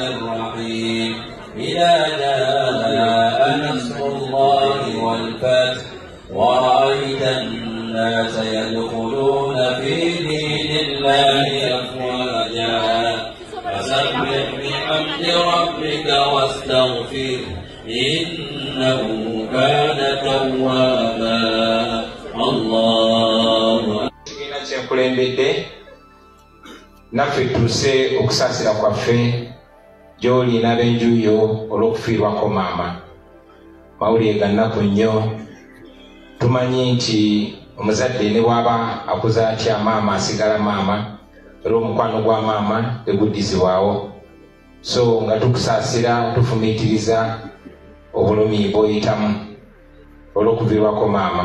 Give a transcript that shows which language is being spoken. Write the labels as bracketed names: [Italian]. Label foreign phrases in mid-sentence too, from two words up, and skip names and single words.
[Arabic] الرحيم إذا جاء نصر الله والفتح ورأيت الناس يدخلون في دين الله أفواجا فسبح بحمد ربك واستغفر إنه كان توابا الله [Ganda] kyenkulembedde naffe tuuse okusaasira kwaffe gy'oli n'ab'enjuyo olw'okufiirwako maama mawulire ga nnaku nnyo tumanyi nti omuzadde ne bw'aba akuza atya maama asigala maama era omukwano gwa maama teguddizibwawo so nga tukusaasira tufumiitiriza obulumi bw'oyitamu olw'okuviibwako maama.